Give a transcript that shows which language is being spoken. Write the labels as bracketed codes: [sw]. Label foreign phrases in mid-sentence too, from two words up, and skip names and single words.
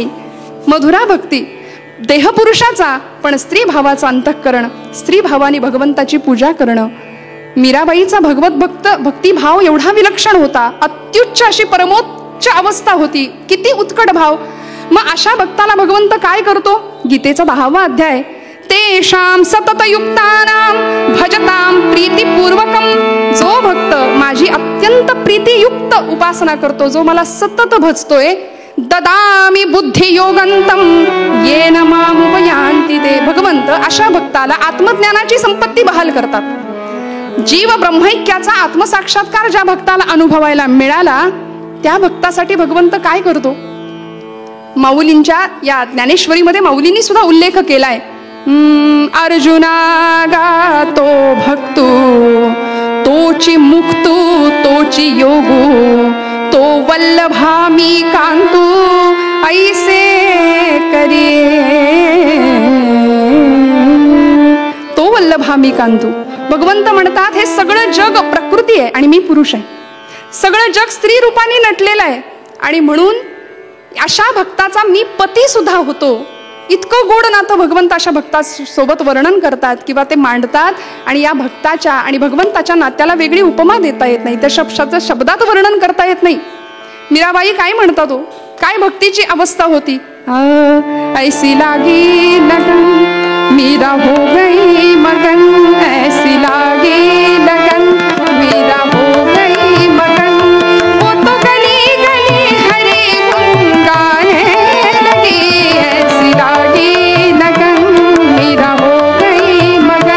[mr] मधुरा भक्ती देहपुरुषाचा पण स्त्री भावाचा अंतःकरण, स्त्री भावाने भगवंताची पूजा करणं. मीराबाईचा भगवत भक्तिभाव एवढा विलक्षण होता, अत्युच्च अशी परमोच्च अवस्था होती. किती उत्कट भाव. मग अशा भक्ताला भगवंत काय करतो? गीतेचा 10वा अध्याय, [sa] तेषां सततयुक्तानां भजतां प्रीतिपूर्वकम. [mr] जो भक्त माझी अत्यंत प्रीतियुक्त उपासना करतो, जो मला सतत भजतोय, [sa] ददामि बुद्धियोगंतम येन मामुपयान्ति ते. [mr] भगवंत अशा भक्ताला आत्मज्ञानाची संपत्ती बहाल करतात. जीव ब्रह्मैक्याचा आत्मसाक्षात्कार ज्या भक्ताला अनुभवायला मिळाला त्या भक्तासाठी भगवंत काय करतो? माऊलींच्या या ज्ञानेश्वरीमध्ये माऊलींनी सुद्धा उल्लेख केलाय. अर्जुना गातो भक्तो तोची मुक्तो तोची योगो, तो वल्लभामी कांतू ऐसे करे. तो वल्लभामी कांतू. भगवंत म्हणतात हे सगळं जग प्रकृती आहे आणि मी पुरुष आहे. सगळं जग स्त्री रूपाने नटलेलं आहे आणि म्हणून अशा भक्ताचा मी पती सुद्धा होतो. इतकं गोड नातं भगवंत अशा भक्तासोबत वर्णन करतात किंवा ते मांडतात. आणि या भक्ताच्या आणि भगवंताच्या नात्याला वेगळी उपमा देता येत नाही, त्या शब्दात वर्णन करता येत नाही. मीराबाई काय म्हणतात हो, काय भक्तीची अवस्था होती? [hi] ऐसी लागी लगन मीरा हो गई मगन, ऐसी लागी लगन मीरा हो गई मगन. वो तो गली गली हरि गुन गाने लगी, ऐसी लागी लगन मीरा हो गई मगन.